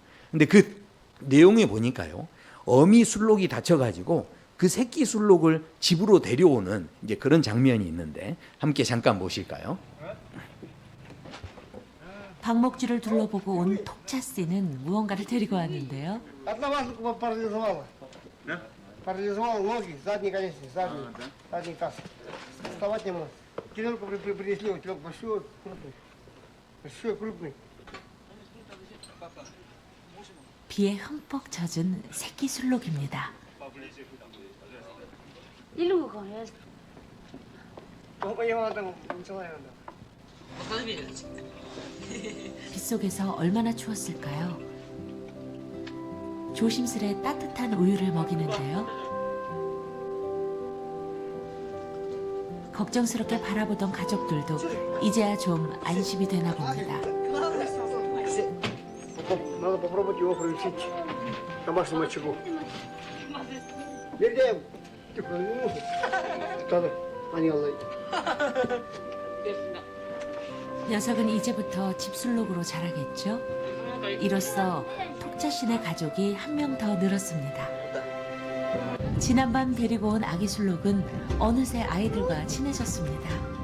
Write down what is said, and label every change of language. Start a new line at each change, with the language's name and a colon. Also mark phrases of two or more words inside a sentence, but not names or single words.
Korean: 근데 그 내용에 보니까요, 어미 술록이 다쳐가지고 그 새끼 술록을 집으로 데려오는 이제 그런 장면이 있는데, 함께 잠깐 보실까요? 방목지를 둘러보고 온 톡차씨는 무언가를 데리고 왔는데요.
Russian: Парализовал ноги, задние конечности, задний таз. Вставать не может. Теленку принесли, теленок большой, крупный.
Korean: 비에 흠뻑 젖은 새끼 술록입니다. 일로 가야 빗속에서 얼마나 추웠을까요? 조심스레 따뜻한 우유를 먹이는데요. 걱정스럽게 바라보던 가족들도 이제야 좀 안심이 되나 봅니다.
Russian: Надо попробовать его приучить к домашнему очагу. Вернее,
Korean: 녀석은 이제부터 집술록으로 자라겠죠? 이로써 톡자신의 가족이 한 명 더 늘었습니다. 지난밤 데리고 온 아기 술록은 어느새 아이들과 친해졌습니다.